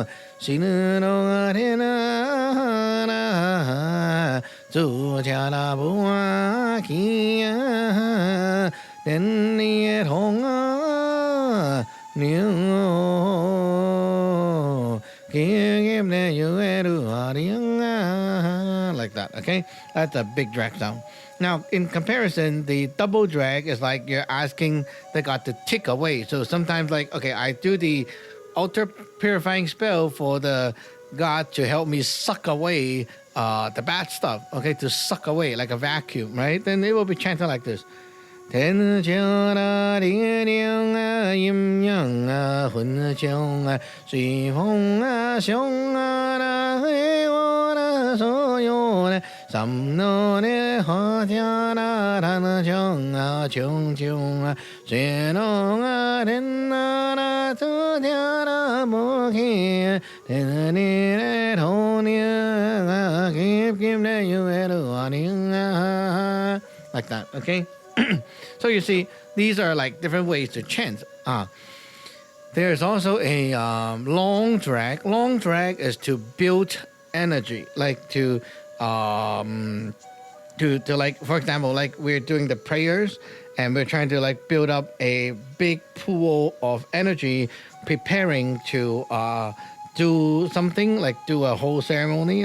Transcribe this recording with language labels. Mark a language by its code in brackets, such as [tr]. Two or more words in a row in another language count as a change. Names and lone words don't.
[en] 心中天啊，主家那不啊去啊，天里同啊牛，给那有爱路啊 like that. Okay, that's a big drag sound. Now, in comparison, the double drag is like you're asking the god to tick away. So sometimes, like, okay, I do the ultra purifying spell for the god to help me suck away the bad stuff, okay, to suck away like a vacuum, right? Then it will be chanted like this. Ten chana liang yim yang hun chong sui fong xiong na hui wo na so yo na sam no ne ha tia na tan chong chung chung sui no den na na tu tia na mo ki ten ni ne thon ni kim kim ne yu e lu like that, okay? So you see, these are like different ways to chant. There's also a long drag. Long drag is to build energy, like to like, for example, like we're doing the prayers and we're trying to like build up a big pool of energy, preparing to do something, like do a whole ceremony.